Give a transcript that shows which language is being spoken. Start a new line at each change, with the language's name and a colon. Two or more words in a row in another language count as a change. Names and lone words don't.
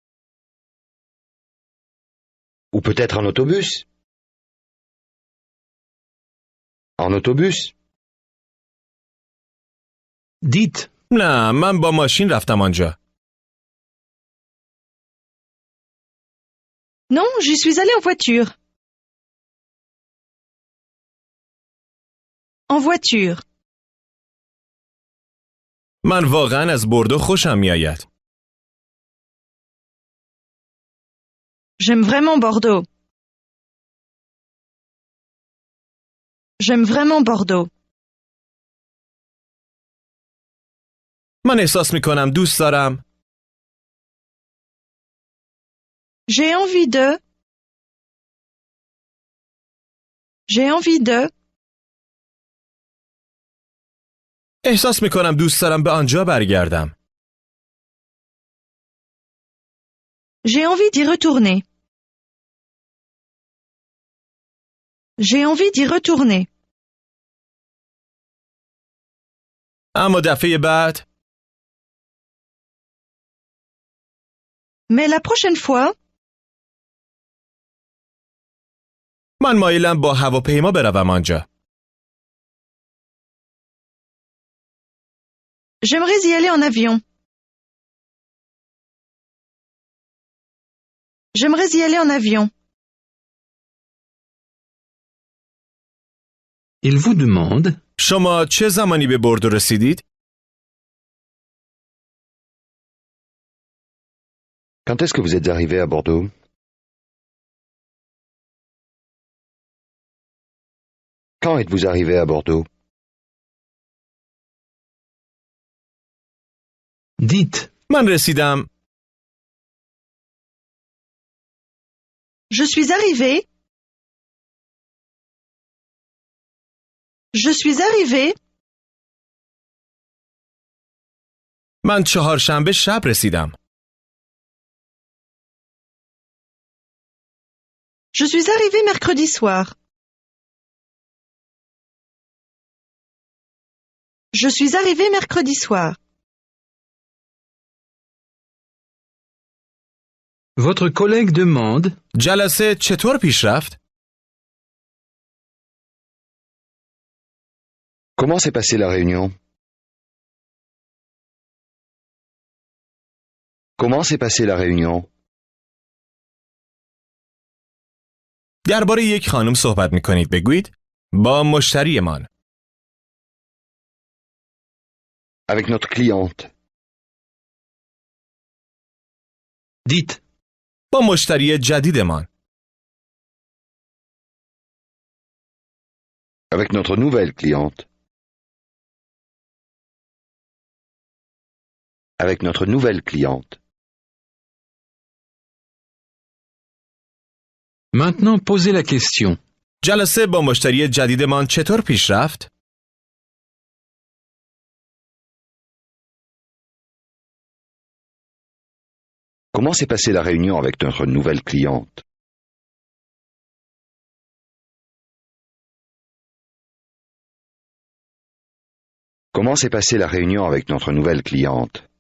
French: Ou peut-être en autobus? En autobus? Dites.
Persian: نه، من با ماشین رفتم آنجا.
French: Non, j'y suis allée en voiture. En voiture.
Persian: من واقعا از بوردو خوشم میآید.
French: J'aime vraiment Bordeaux. J'aime vraiment Bordeaux.
Persian: من احساس میکنم دوست دارم.
French: J'ai envie de. J'ai envie de.
Persian: احساس میکنم دوست دارم به آنجا برگردم.
French: J'ai envie d'y retourner. J'ai envie d'y retourner.
Persian: اما دفعه بعد
French: Mais la prochaine fois,
Persian: من مایلم با هواپیما بروم آنجا.
French: j'aimerais y aller en avion. J'aimerais y aller en avion. Il vous demande.
Persian: شما چه زمانی به بوردو رسیدید؟
French: Quand est-ce que vous êtes arrivé à Bordeaux? Quand êtes-vous arrivé à Bordeaux? Dites.
Persian: من رسیدم.
French: Je suis arrivé. Je suis arrivé.
Persian: من چهارشنبه شب رسیدم.
French: Je suis arrivée mercredi soir. Je suis arrivée mercredi soir. Votre collègue demande
Persian: جلسه چطور پیش رفت؟
French: Comment s'est passée la réunion? Comment s'est passée la réunion?
Persian: درباره یک خانم صحبت می کنید بگویید با مشتریمان.
French: Avec notre cliente. dites,
Persian: با مشتری جدیدمان.
French: Avec notre nouvelle cliente. Avec notre nouvelle cliente. maintenant posez la question.
Persian: جلسه با مشتری جدیدمان چطور پیش رفت؟
French: Comment s'est passée la réunion avec notre nouvelle cliente? Comment s'est passée la réunion avec notre nouvelle cliente?